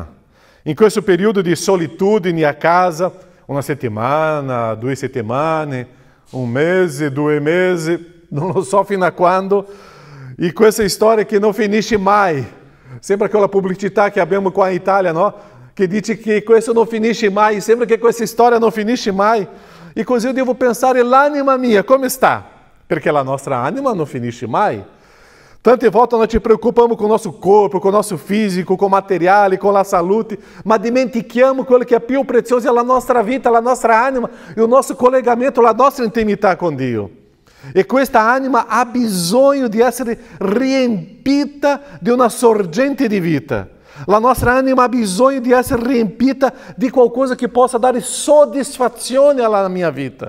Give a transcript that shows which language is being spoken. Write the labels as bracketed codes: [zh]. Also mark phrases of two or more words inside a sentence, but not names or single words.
[it] In questo periodo di solitudine a casa, una settimana, 2 settimane, 1 mese, 2 mesi, non lo so fino a quando, e questa storia che non finisce mai. Sembra quella pubblicità che abbiamo qua in Italia, no? Che dice che questo non finisce mai, sembra che questa storia non finisce mai. E così io devo pensare, l'anima mia, come sta? Perché la nostra anima non finisce mai. Tante volte noi ci [pt] preoccupamos com o nosso corpo, com o nosso físico, com o materiale, com a saúde, mas [it] dimentichiamo quello che è più prezioso è la nostra vita, la nostra anima, [pt] e o nosso [it] collegamento, la nostra intimità con Dio. E questa anima ha bisogno di essere riempita di una sorgente di vita. La nostra anima ha bisogno di essere riempita di qualcosa che possa dare soddisfazione alla mia vita.